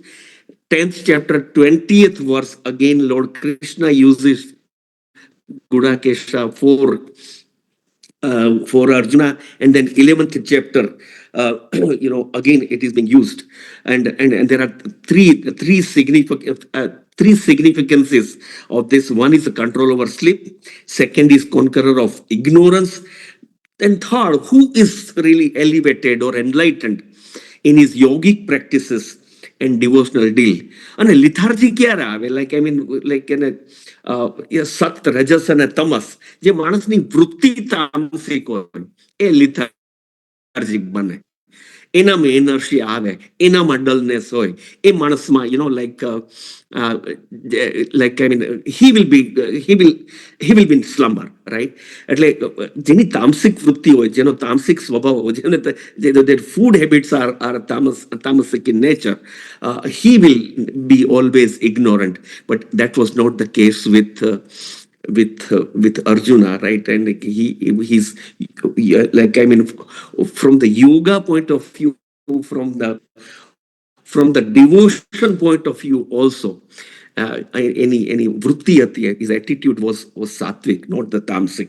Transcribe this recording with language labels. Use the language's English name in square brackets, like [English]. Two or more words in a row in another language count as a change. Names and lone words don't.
[English] 10th chapter, 20th verse, again, Lord Krishna uses Gudakesha for Arjuna, and then 11th chapter, again it is being used, and there are three significances of this. One is the control over sleep. Second is conqueror of ignorance. And third, who is really elevated or enlightened in his yogic practices and devotional deal. And lethargy [Gujarati] ક્યારે આવે? સત, રજસ અને તમસ, જે માણસની વૃત્તિ તામસિક હોય, એ lethargic બને. એનામાં એનર્જી આવે, એનામાં ડલનેસ હોય, એ માણસમાં [English] he will be in slumber, right? [Gujarati] એટલે જેની તામસિક વૃત્તિ હોય, જેનો તામસિક સ્વભાવ હોય, [English] their food habits are tamasic in nature, he will be always ignorant. But that was not the case with Arjuna, right? And he's from the yoga point of view, from the devotion point of view also, any vritti, his attitude was sattvic, not the tamasic.